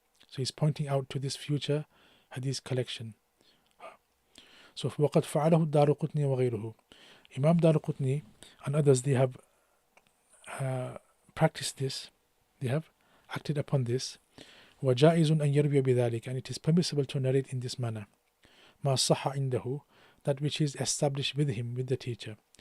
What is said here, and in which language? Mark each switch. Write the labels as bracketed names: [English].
[English] So he's pointing out to this future hadith collection. [Arabic] So وقد فعله الدارقطني وغيره. [English] Imam Darqutni and others, they have practiced this, they have acted upon this. [Arabic] وجائز أن يروي بذلك, [English] and it is permissible to narrate in this manner. [Arabic] ما صح عنده, [English] that which is established with him, with the teacher.